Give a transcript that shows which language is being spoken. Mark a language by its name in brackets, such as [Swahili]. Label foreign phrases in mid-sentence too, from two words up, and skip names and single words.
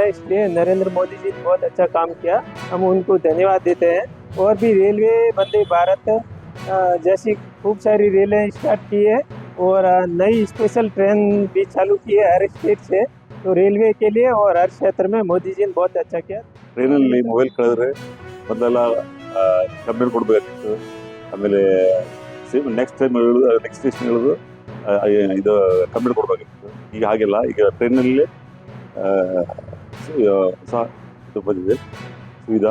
[Hindi] इसलिए नरेंद्र मोदी जी ने बहुत अच्छा काम किया, हम उनको धन्यवाद देते हैं. और भी रेलवे वंदे भारत जैसी खूब सारी रेलें स्टार्ट की है और नई स्पेशल ट्रेन भी चालू की है हर स्टेट से. तो रेलवे के लिए और हर क्षेत्र में मोदी जी ने बहुत अच्छा किया. [Kannada] ಟ್ರೈನಲ್ಲಿ ಮೊಬೈಲ್ ಕಳೆದ್ರೆ ಮೊದಲೆಲ್ಲ ಕಂಪ್ಲೇಂಟ್ ಕೊಡಬೇಕಾಗಿತ್ತು. ಆಮೇಲೆ [English] next station [Kannada] ಹೇಳೋದು ಇದು ಕಂಪ್ಲೇಂಟ್ ಕೊಡಬೇಕಾಗಿತ್ತು. ಈಗ ಹಾಗೆಲ್ಲ, ಈಗ ಟ್ರೈನಲ್ಲಿ ಸಹ ಇದು ಬಂದಿದೆ ಸುವಿಧಾ.